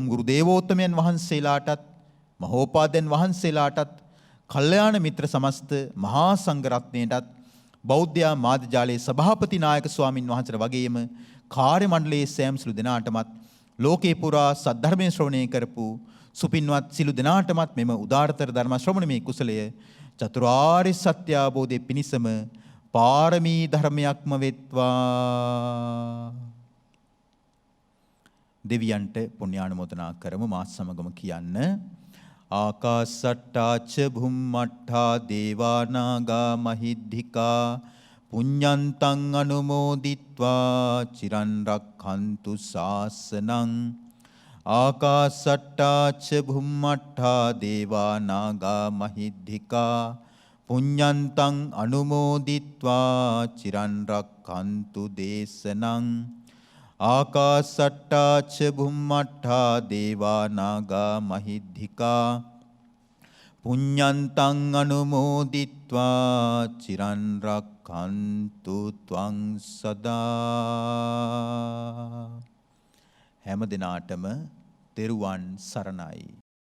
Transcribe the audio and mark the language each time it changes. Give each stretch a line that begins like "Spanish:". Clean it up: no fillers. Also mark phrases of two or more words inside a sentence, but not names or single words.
Sinhala: ගුරු දේවෝත්තමයන් වහන්සේලාටත්, මහෝපාද්‍යයන් වහන්සේලාටත්, කල්යාණ මිත්‍ර සමස්ත මහා සංඝ රත්නයටත්, බෞද්ධ මාධ්‍ය ජාලයේ සභාපති නායක ස්වාමින් වහන්සේට වගේම කාර්ය මණ්ඩලයේ සෑම සිළු දෙනාටමත් ලෝකේ පුරා සද්ධර්මයේ ශ්‍රවණය කරපු සුපින්වත් සිළු දෙනාටමත් මෙම උදාාරතර ධර්ම ශ්‍රවණමේ කුසලය චතුරාර්ය සත්‍ය අවබෝධයේ පිණිසම පාරමී ධර්මයක්ම වෙත්වා. දෙවියන්ට පුණ්‍යානුමෝදනා කරමු. මාත් සමගම කියන්න.
Pali: ආකාසට්ටාච භුම්මට්ඨා දේවානාගා මහිද්దికා පුඤ්ඤන්තං අනුමෝදිත්වා චිරන් රක්ඛන්තු ශාසනං. ආකාසට්ටාච භුම්මට්ඨා දේවානාගා මහිද්దికා පුඤ්ඤන්තං අනුමෝදිත්වා චිරන් රක්ඛන්තු දේශනං. ආකාසට්ටාච භුම්මට්ඨා දේවානාගා මහිද්దికා පුඤ්ඤන්තං අනුමෝදිත්වා චිරන් රක්ඛන්තු ත්වං සදා.
Sinhala: හැම දිනාටම තෙරුවන් සරණයි.